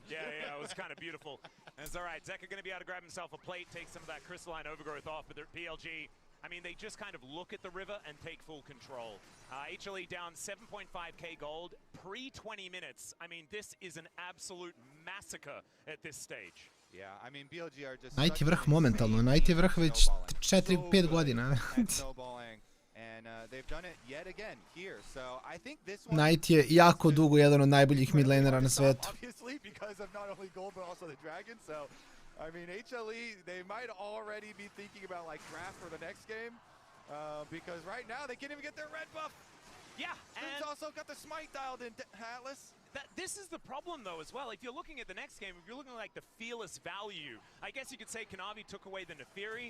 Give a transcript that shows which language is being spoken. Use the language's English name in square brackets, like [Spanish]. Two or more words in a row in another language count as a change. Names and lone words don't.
[English] Yeah, it was kind of beautiful. And it's all right, Zeka going to be able to grab himself a plate, take some of that crystalline overgrowth off, but BLG, I mean, they just kind of look at the river and take full control. HLE down 7.5k gold, pre-20 minutes. I mean, this is an absolute massacre at this stage. Yeah, I mean, BLG are just [Serbian] Najti vrh momentalno, najti vrh već 4-5 godina. [English] And they've done it yet again here. So I think this one [Serbian] Najti je jako dugo jedan od najboljih midlanera na svetu. [English] Obviously because of not only gold but also the dragon. So I mean, HLE, they might already be thinking about like draft for the next game, because right now they can't even get their red buff. Yeah, and also got the smite dialed in, Atlas. This is the problem though as well. If you're looking at the next game, if you're looking at like the fearless value, I guess you could say Kanavi took away the Neferi.